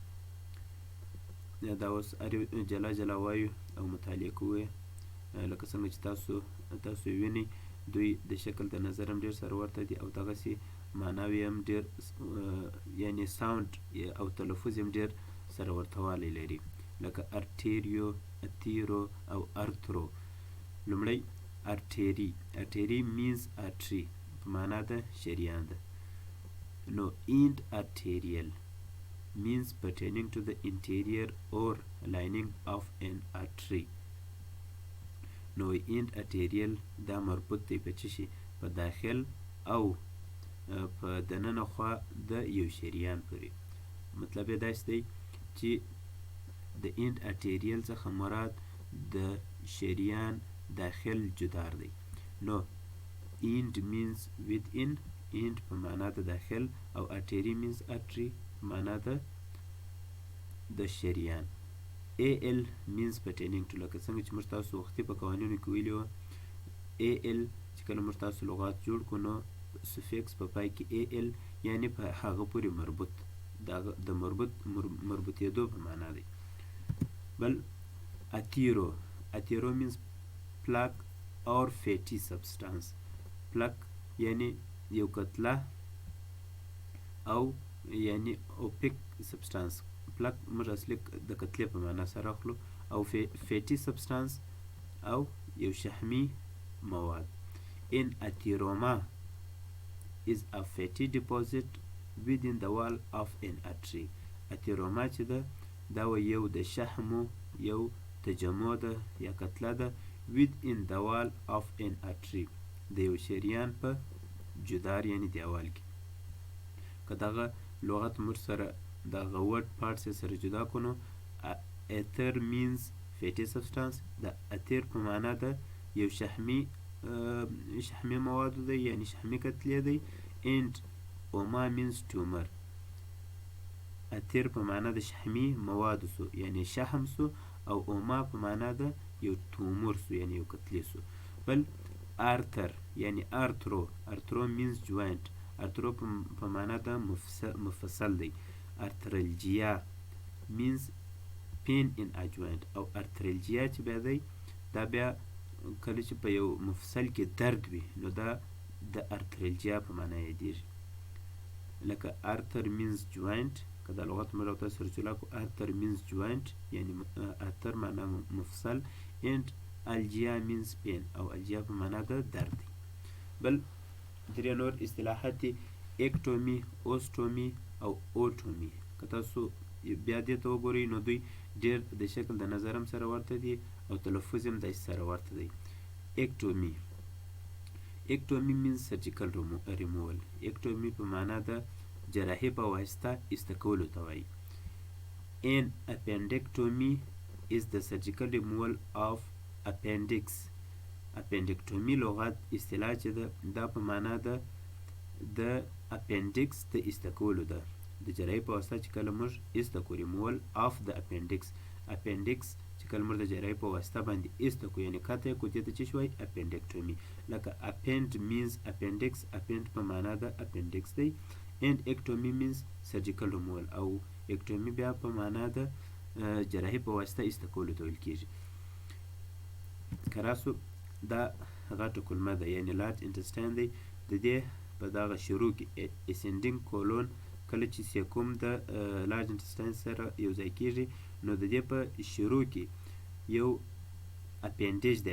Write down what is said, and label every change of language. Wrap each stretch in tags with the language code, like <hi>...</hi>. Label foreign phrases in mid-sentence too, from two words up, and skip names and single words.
<ps>دا اوس جلا جلا وایو او مطالعه کوو لکه څنګه چې تاسو وینئ دوی د شکل د نظر هم ډیر سره ورته دي او دغسې معناوې هم ډیر یعنی ساوند او تلفظ هم ډیر سره ورته والی لري لکه ارتیریو، اتیرو او ارترو. لومړی ارتیری</ps> <en>means artery</en> <ps>په معنا د شریان ده.</ps> <en>نو end arterial means pertaining to the interior or lining of an artery.</en> <ps>نو</ps> <en>end arterial</en> <ps>دا مربوط دی په څه شي؟ په داخل او په دننه خوا د یو شریان پورې. مطلب یې داسې دی چې د</ps> <en>end arterial</en> <ps>څخه مراد د شریان داخل جدار دی. نو</ps> <en>end means within،</en> <ps>end په معنا د داخل او</ps> <en>artery means artery</en> <ps>په معنا د شریان.</ps> <en>AL means pertaining to،</en> <ps>لکه څنګه چې موږ تاسو وختي په قوانینو کې ویلي وو AL چې کله موږ تاسو لغات جوړ کړو نو سفیکس په پای کې AL یعنی په هغه پورې مربوط، د مربوطېدو په معنا دی.</ps> <en>بل اتیرو means plaque or fatty substance.</en> <ps>plaque یعنی یو کتله او یعنی</ps> <en>opaque substance.</en> <ps>پلک موږ اصلي د کتلې په معنا سره اخلو او</ps> <en>fatty substance</en> <ps>او یو شحمي مواد.</ps> <en>an atheroma is a fatty deposit within the wall of an artery.</en> <ps>اتیروما چې ده دا یو د شحمو یو تجمع ده یا کتله ده</ps> <en>within the wall of an artery</en> <ps>د یو شریان په جدار یعنی دیوال کې. که دغه لغت موږ سره دغه</ps> <en>word parts</en> <ps>یې سره جدا کړو نو</ps> <en>ether means fatty substance.</en> <ps>د اتیر په معنا د یو شحمي موادو دی یعنی شحمي کتلې دی.</ps> <en>and اوما means tumor.</en> <ps>اتیر په معنا د شحمي موادو سو یعنی شحم سو او اوما په معنا د یو تومور سو یعنی یو کتلې سو. بل آرتر یعنی ارترو</ps> <en>means joint.</en> <ps>ارترو په معنا د مفصل دی. ارترالجیا</ps> <en>means pain in a joint</en> <ps>او ارترالجیا چې بیا دی دا بیا کله چې په یو مفصل کې درد وي نو دا د ارترالجیا په معنا یادیږي. لکه ارتر</ps> <en>means joint،</en> <ps>که دا لغت موږ او تاسو سره جلا کړو ارتر</ps> <en>means joint</en> <ps>یعنی ارتر معنا مفصل and الجیا</ps> <en>means pain</en> <ps>او الجیا په معنا د درد دی. بل درې نور اصطلاحات دي اکټومي، اوسټومي او اوټومي. که تاسو بیا دې ته وګورئ نو دوی ډېر د شکل د نظر هم سره ورته دي او تلفظ هم داسې سره ورته دی.</ps> <en>اکټومي means surgical removal.</en> <ps>اکټومي په معنا د جراحي په واسطه ایسته کولو ته وایي.</ps> <en>an appendectomy is the surgical removal of appendix.</en> <ps>اپنډکټومي لغت اصطلاح چې ده دا په معنا ده د اپنډکس د ایسته کولو ده. د جراحي په واسطه چې کله موږ ایسته کړو</ps> <en>removal of</en> <ps>د اپنډکس. اپنډکس چې کله موږ د جراحي په واسطه باندې ایسته کړو یعنی قطع یې کړو دې ته څه شوی؟ اپنډکټومي. لکه اپنډ</ps> <en>means appendix.</en> <ps>اپنډ په معنا د اپنډکس دی and اکټومي</ps> <en>means surgical removal</en> <ps>او اکټومي بیا په معنا د جراحي په واسطه ایسته کولو ته ویل کېږي. که راسو دا غټه کلمه ده یعنی</ps> <en>large intestine</en> <ps>دی. د دې په دغه شروع کې</ps> <en>ascending colon</en> <ps>کله چې سیکوم د</ps> <en>large intestine</en> <ps>سره یو ځای کېږي نو د دې په شروع کې یو اپنډیج دی.</ps>